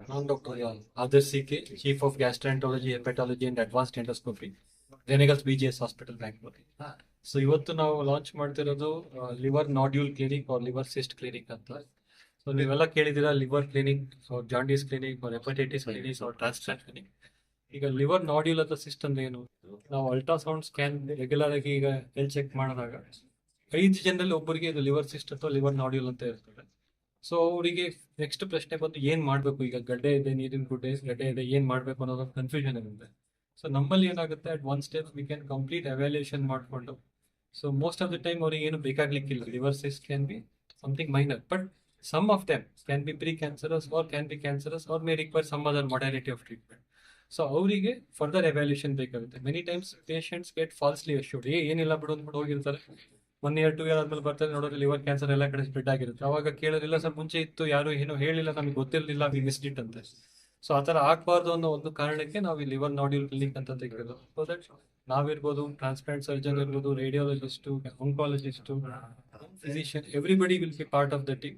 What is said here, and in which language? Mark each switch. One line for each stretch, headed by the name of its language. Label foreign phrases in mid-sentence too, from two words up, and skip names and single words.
English: Dr. Adarsh CK, Chief of Gastroenterology, Hepatology and Advanced Endoscopy, Renegals BGS Hospital, Bangalore.
Kannada: ಸೊ ಇವತ್ತು ನಾವು ಲಾಂಚ್ ಮಾಡ್ತಿರೋದು
English: liver nodule clinic or liver cyst clinic
Kannada: ಅಂತ. ಸೊ ನೀವೆಲ್ಲ ಕೇಳಿದ್ದೀರಾ
English: liver clinic, jaundice clinic, hepatitis clinic, transplant clinic.
Kannada: ಈಗ
English: liver nodule
Kannada: ಅಥವಾ ಸಿಸ್ಟ್ ಅಂದ್ರೆ ಏನು? ನಾವು
English: ultrasound scan regular
Kannada: ಆಗಿ ಈಗ
English: health check
Kannada: ಮಾಡಿದಾಗ 5 ಜನರಲ್ಲಿ ಒಬ್ಬರಿಗೆ ಇದು
English: liver cyst
Kannada: ಅಥವಾ
English: liver nodule
Kannada: ಅಂತ ಇರ್ತದೆ. ಸೊ ಅವರಿಗೆ ನೆಕ್ಸ್ಟ್ ಪ್ರಶ್ನೆ ಬಂದು ಏನ್ ಮಾಡ್ಬೇಕು, ಈಗ ಗಡ್ಡೆ ಇದೆ, ನೀರಿನ ಗಡ್ಡೆ ಇದೆ, ಏನ್ ಮಾಡ್ಬೇಕು ಅನ್ನೋದು ಕನ್ಫ್ಯೂಷನ್ ಇರುತ್ತೆ. ಸೊ ನಮ್ಮಲ್ಲಿ ಏನಾಗುತ್ತೆ,
English: at one step we can complete evaluation
Kannada: ಮಾಡಿಕೊಂಡು,
English: so most of the time
Kannada: ಅವ್ರಿಗೆ ಏನು ಬೇಕಾಗ್ಲಿಕ್ಕಿಲ್ಲ.
English: liver cyst can be something minor, but some of them can be pre cancerous or can be cancerous or may require some other modality of treatment.
Kannada: ಸೊ ಅವರಿಗೆ
English: further evaluation
Kannada: ಬೇಕಾಗುತ್ತೆ.
English: many times patients get falsely assured,
Kannada: ಏನಿಲ್ಲ ಬಿಡು ಅಂದ್ಬಿಟ್ಟು ಹೋಗಿರ್ತಾರೆ.
English: 1 year 2 year
Kannada: ಆದ್ಮೇಲೆ ಬರ್ತಾರೆ, ನೋಡೋದು
English: liver cancer
Kannada: ಎಲ್ಲ ಕಡೆ ಸ್ಪ್ರೆಡ್ ಆಗಿರುತ್ತೆ. ಅವಾಗ ಕೇಳೋದಿಲ್ಲ ಸರ್ ಮುಂಚೆ ಇತ್ತು, ಯಾರು ಏನೋ ಹೇಳಿಲ್ಲ, ನಮಗೆ ಗೊತ್ತಿರಲಿಲ್ಲ,
English: we missed it
Kannada: ಅಂತ. ಸೊ ಆ ಥರ ಆಗಬಾರ್ದು ಅನ್ನೋ ಒಂದು ಕಾರಣಕ್ಕೆ ನಾವು ಈ
English: liver nodule clinic
Kannada: ಅಂತ ತೆಗೆದು,
English: so that
Kannada: ನಾವಿರ್ಬೋದು,
English: transplant surgeon
Kannada: ಇರ್ಬೋದು,
English: radiologist, oncologist, physician, everybody will be part of the team.